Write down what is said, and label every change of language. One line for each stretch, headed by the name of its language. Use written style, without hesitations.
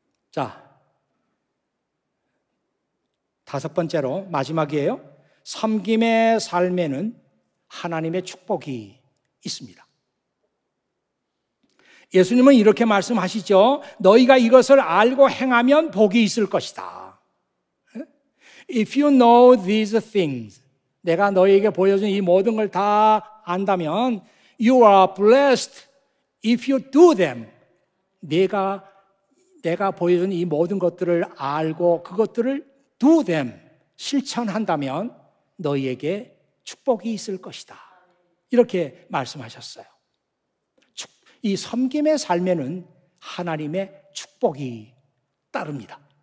Korean: 자, 5번째로 마지막이에요. 섬김의 삶에는 하나님의 축복이 있습니다. 예수님은 이렇게 말씀하시죠. 너희가 이것을 알고 행하면 복이 있을 것이다.
English: If you know these things,
Korean: 내가 너희에게 보여준 이 모든 걸 다 안다면
English: you are blessed if you do them.
Korean: 내가 보여준 이 모든 것들을 알고 그것들을
English: do them,
Korean: 실천한다면 너희에게 축복이 있을 것이다. 이렇게 말씀하셨어요. 이 섬김의 삶에는 하나님의 축복이 따릅니다.